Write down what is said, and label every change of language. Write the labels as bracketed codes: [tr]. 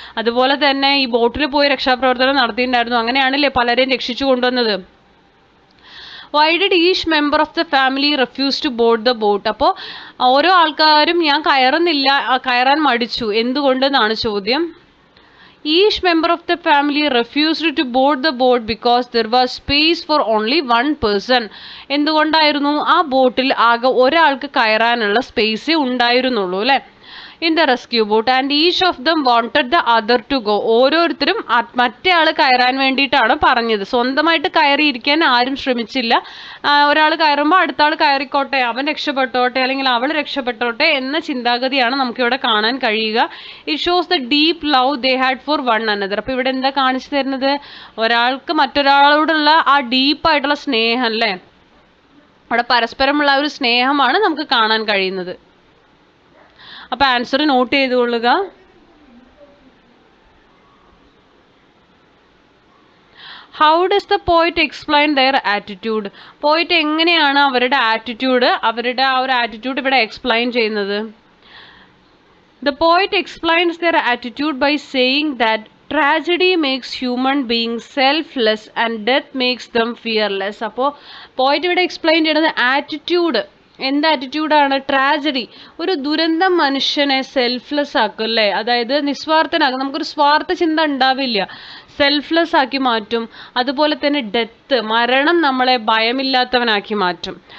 [ml] അതുപോലെ തന്നെ ഈ ബോട്ടിൽ പോയി രക്ഷാപ്രവർത്തനം നടത്തിയിട്ടുണ്ടായിരുന്നു. അങ്ങനെയാണല്ലേ പലരെയും രക്ഷിച്ചു കൊണ്ടുവന്നത്. [en] Why did each member of the family refuse to board the boat? [ml] അപ്പോൾ ഓരോ ആൾക്കാരും ഞാൻ കയറാൻ മടിച്ചു, എന്തുകൊണ്ടെന്നാണ് ചോദ്യം. [en] Each member of the family refused to board the boat because there was space for only one person. [ml] എന്തുകൊണ്ടായിരുന്നു? ആ ബോട്ടിൽ ആകെ ഒരാൾക്ക് കയറാനുള്ള സ്പേസേ ഉണ്ടായിരുന്നുള്ളൂ അല്ലേ? [en] In the rescue boat and each of them wanted the other to go. [ml] ഓരോരുത്തരും മറ്റേ ആൾ കയറാൻ വേണ്ടിയിട്ടാണ് പറഞ്ഞത്. സ്വന്തമായിട്ട് കയറിയിരിക്കാൻ ആരും ശ്രമിച്ചില്ല. ഒരാൾ കയറുമ്പോൾ അടുത്ത ആൾ കയറിക്കോട്ടെ, അവൻ രക്ഷപ്പെട്ടോട്ടെ അല്ലെങ്കിൽ അവൾ രക്ഷപ്പെട്ടോട്ടെ എന്ന ചിന്താഗതിയാണ് നമുക്കിവിടെ കാണാൻ കഴിയുക. [en] It shows the deep love they had for one another. [ml] അപ്പോൾ ഇവിടെ എന്താ കാണിച്ചു തരുന്നത്? ഒരാൾക്ക് മറ്റൊരാളോടുള്ള ആ ഡീപ്പായിട്ടുള്ള സ്നേഹം അല്ലേ? അവിടെ പരസ്പരമുള്ള ഒരു സ്നേഹമാണ് നമുക്ക് കാണാൻ കഴിയുന്നത്. അപ്പോൾ answer not ചെയ്തുകൊള്ളുക. [en] How does the poet explain their attitude? [ml] പോയിറ്റ് എങ്ങനെയാണ് അവരുടെ ആ ഒരു ആറ്റിറ്റ്യൂഡ് ഇവിടെ എക്സ്പ്ലെയിൻ ചെയ്യുന്നത്? [en] The poet explains their attitude by saying that tragedy makes human beings selfless and death makes them fearless. [ml] അപ്പോൾ പോയിറ്റ് ഇവിടെ എക്സ്പ്ലെയിൻ ചെയ്യുന്നത് ആറ്റിറ്റ്യൂഡ്. എന്ത് ആറ്റിറ്റ്യൂഡാണ്? ട്രാജഡി, ഒരു ദുരന്തം മനുഷ്യനെ സെൽഫ്ലെസ് ആക്കും അല്ലേ? അതായത് നിസ്വാർത്ഥനാക്കും. നമുക്കൊരു സ്വാർത്ഥ ചിന്ത ഉണ്ടാവില്ല, സെൽഫ്ലെസ് ആക്കി മാറ്റും. അതുപോലെ തന്നെ ഡെത്ത്, മരണം നമ്മളെ ഭയമില്ലാത്തവനാക്കി മാറ്റും.